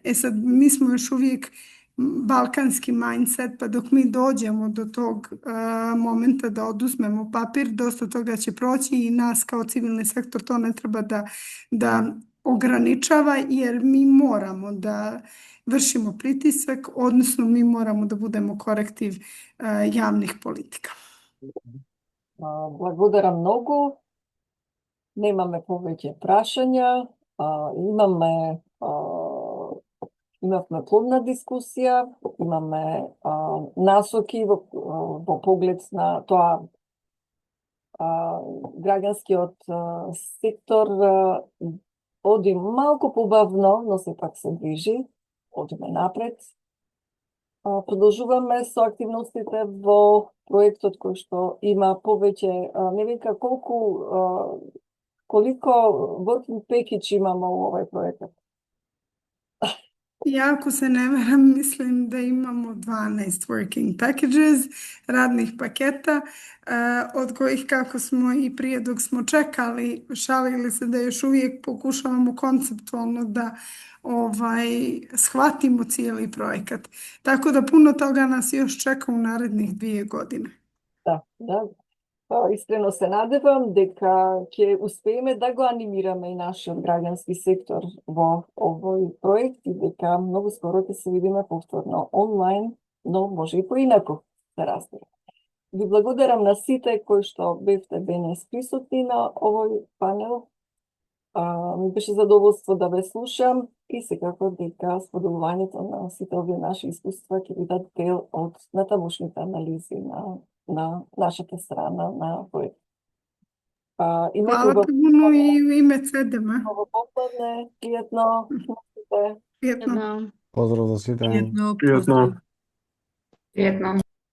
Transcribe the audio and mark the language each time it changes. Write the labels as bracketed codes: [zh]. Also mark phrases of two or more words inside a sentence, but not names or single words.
[bs] Sad, mi smo još uvijek balkanski mindset, pa dok mi dođemo do tog momenta da oduzmemo papir, dosta toga će proći i nas kao civilni sektor to ne treba da ograničava, jer mi moramo da vršimo pritisak, odnosno mi moramo da budemo korektiv javnih politika. [mk] Благодарам многу. Немаме повеќе прашања. Имавме плодна дискусија, имаме насоки во поглед на тоа граѓанскиот сектор оди малку побавно, но сепак се движи, одиме напред. Продолжуваме со активностите во проектот кој што има повеќе, [sr] не века колико [en] working package [sr] имамо у овај [mk] проектот. [bs] Ja, ako se ne varam, mislim da imamo 12 [en] working packages, [bs] radnih paketa, od kojih, kako smo i prije dok smo čekali, šalili se da još uvijek pokušavamo konceptualno da shvatimo cijeli projekat. Tako da puno toga nas još čeka u narednih 2 godine. Da. [mk] Искрено се надевам дека ќе успееме да го анимираме и нашиот граѓански сектор во овој проект и дека многу скоро ќе се видиме повторно онлайн, но може и поинаку се разбира. Ви благодарам на сите кои што бевте денес присутни на овој панел. Ми беше задоволство да ве слушам и секако дека споделувањето на сите овие наши искуства ќе бидат дел од натамошните анализи на нашата страна на проект. [bs] Hvala puno i u ime CEDEM-a. [mk] Много попладне, пријатно. Prijetno. Поздрав за сите. Пријатно.